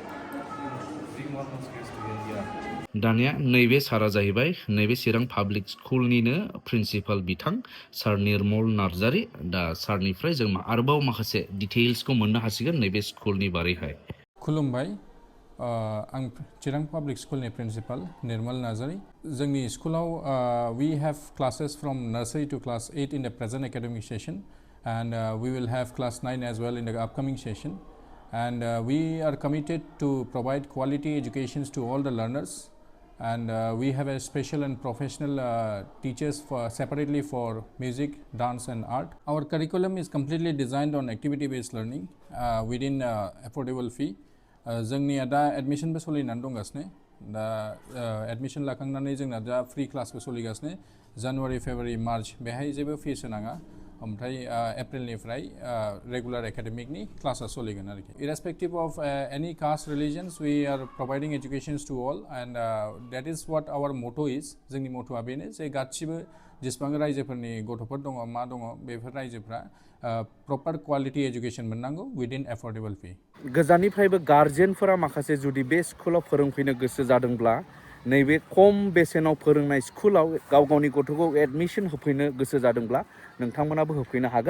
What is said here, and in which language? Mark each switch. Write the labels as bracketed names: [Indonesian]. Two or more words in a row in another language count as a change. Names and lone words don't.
[Bodo] दानिया नैबे सारा जाहैबाय नैबे चिरां पाब्लिक स्कुलनिनो प्रिन्सिपाल बिथां सार निर्मल नार्जारी। दा सारनिफ्राय जों आरोबाव माखासे डिटेल्सखौ मोननो हासिगोन नैबे स्कुलनि बारैहाय। खुलुमबाय, आं चिरां पाब्लिक स्कुलनि प्रिन्सिपाल निर्मल नार्जारी। जोंनि स्कुलाव [English] we have classes from nursery to class 8 in the present academic session, and we will have class 9 as well in the upcoming session. And we are committed to provide quality educations to all the learners, and we have a special and professional teachers separately for music, dance and art. Our curriculum is completely designed on activity based learning within affordable fee. [Bodo] जोंनिया दा एडमिशनबो सोलिनानै दंगासिनो। दा एडमिशन लाखांनानै जोंना दा फ्रि क्लासबो सोलिगासिनो। जानुवारि, फेब्रुवारि, मार्च बेहाय जेबो फिस होनाङा। ओमफ्राय एप्रिलनिफ्राय रेगुलार एकाडेमिकनि क्लासा सोलिगोन आरोखि। [English] irrespective of any caste religions we are providing educations to all, and that is what our motto is. [Bodo] जोंनि मट'आ बेनो जे गासिबो जेसेबां रायजोफोरनि गथ'फोर दङ, मा दङ, बेफोर रायजोफ्रा [English] proper quality education [Bodo] मोननांगौ [English] within affordable fee. [Bodo] गोजाननिफ्रायबो गार्जेनफोरा माखासे जुदि बे स्कुलाव फोरोंफैनो गोसो जादोंब्ला, नैबे खम बेसेनाव फोरोंनाय स्कुलाव गाव गावनि गथ'खौ एडमिशन होफैनो गोसो जादोंब्ला नोंथांमोनाबो होफैनो हागोन।